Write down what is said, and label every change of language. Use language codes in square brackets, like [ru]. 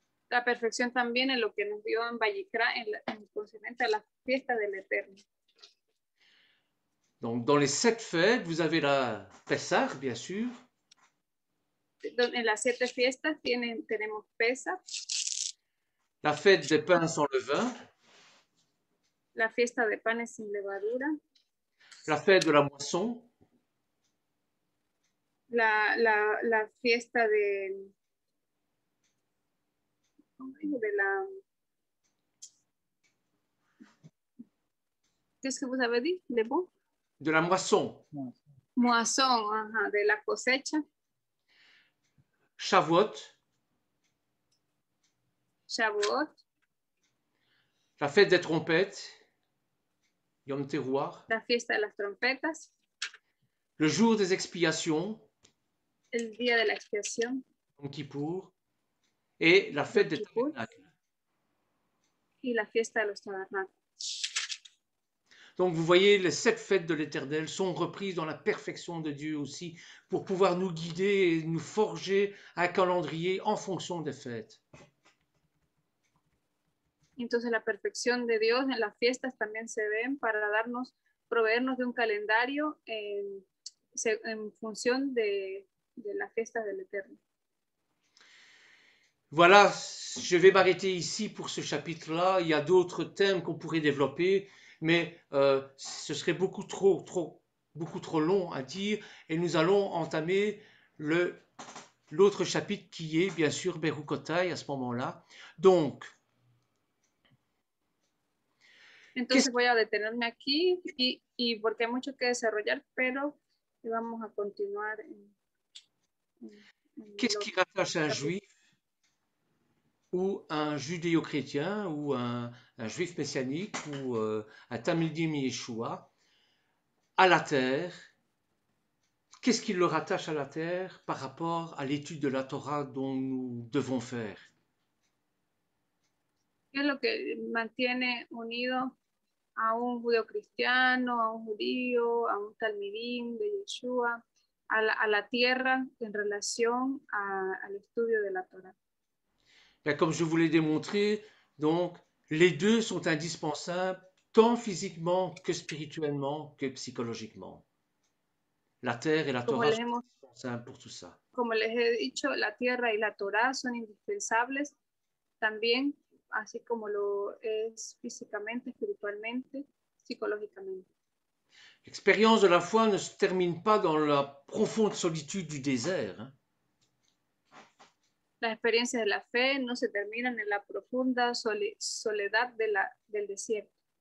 [es] La perfección también en lo que nos dio en Vallicra, en concerniente a la fiesta del Eterno. [fr] Donc, dans les 7 fêtes, vous avez la Pessah, bien sûr. [es] En las 7 fiestas tenemos Pesach, [fr] La fête des pains sans levain. [es] la fiesta de panes sin levadura, [fr] La fête de la moisson. [es] la fiesta de la... [fr] Qu'est-ce que vous avez dit? ¿De bon? De la moisson. [es] Moisson, ajá, de la cosecha. [he] Shavuot. Shavuot. [fr] La fête des trompettes. Yom Teruah. [es] La fiesta de las trompetas. [fr] Le jour des expiations. [es] El día de la expiación. [fr] Yom Kippour. Et la fête des tabernacles. [es] Y la fiesta de los tabernacles. [fr] Donc vous voyez, les 7 fêtes de l'Éternel sont reprises dans la perfection de Dieu aussi, pour pouvoir nous guider et nous forger un calendrier en fonction des fêtes. [es] Entonces la perfección de Dios en las fiestas también se ven para proveernos de un calendario en función de las fiestas del Eterno. [fr] Voilà, je vais m'arrêter ici pour ce chapitre-là. Il y a d'autres thèmes qu'on pourrait développer, mais ce serait beaucoup trop long à dire, et nous allons entamer l'autre chapitre qui est bien sûr Berukotai à ce moment-là. Donc, [es] entonces voy a detenerme aquí y porque hay mucho que desarrollar, pero vamos a continuar. [fr] Qu'est-ce qui rattache un juif ou un judéo-chrétien ou un juif messianique ou un Talmidim Yeshua à la terre. Qu'est-ce qui le rattache à la terre par rapport à l'étude de la Torah dont nous devons faire? [es] ¿Qué es lo que mantiene unido a un judío cristiano, a un judío, a un talmidín de Yeshua, a la tierra en relación al estudio de la Torah? [fr] Bien, comme je vous l'ai démontré, donc, les deux sont indispensables tant physiquement que spirituellement que psychologiquement. La terre et la [es] Como [fr] Torah les sont [es] hemos [fr] indispensables pour tout ça. [es] Como les he dicho, la tierra y la Torá son indispensables también, así como lo es físicamente, espiritualmente, psicológicamente. [fr] L'expérience de la foi ne se termine pas dans la profonde solitude du désert, hein. [es] Las experiencias de la fe no se terminan en la profunda soledad del desierto.